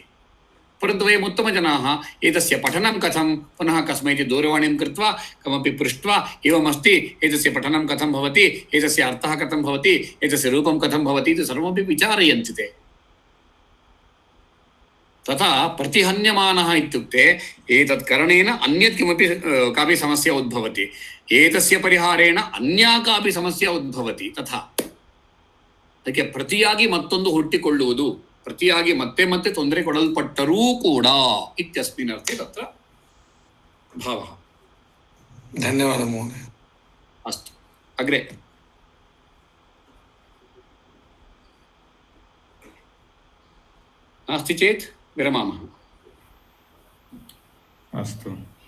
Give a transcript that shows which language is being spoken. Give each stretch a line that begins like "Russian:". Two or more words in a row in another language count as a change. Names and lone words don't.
Sanskrit: परन्तु वयम् उत्तमजनाः एतस्य पठनं कथं, पुनः कस्मैचित् दूरवाणीं कृत्वा कमपि पृष्ट्वा एवमस्ति, एतस्य पठनं कथं भवति, एतस्य अर्थः कथं भवति, एतस्य रूपं कथं भवति इति सर्वमपि विचारयन्ति ते। तथा प्रतिहन्यमानः इत्युक्ते एतत् करणेन अन्यत् किमपि कापि समस्या उद्भवति, एतस्य परिहारेण अन्या कापि समस्या उद्भवति तथा
Kannada: ಅದಕ್ಕೆ ಪ್ರತಿಯಾಗಿ ಮತ್ತೊಂದು ಹುಟ್ಟಿಕೊಳ್ಳುವುದು, ಪ್ರತಿಯಾಗಿ ಮತ್ತೆ ಮತ್ತೆ ತೊಂದರೆ ಕೊಡಲ್ಪಟ್ಟರೂ ಕೂಡ
Sanskrit: ಇತ್ಯಸ್ಮಿನ್ ಅರ್ಥೆ ತತ್ರ ಭಾವಃ. ಧನ್ಯವಾದ ಮಹೋದಯ. ಅಸ್ತು, ಅಗ್ರೆ. नास्ति चेत् विरमामः. अस्तु.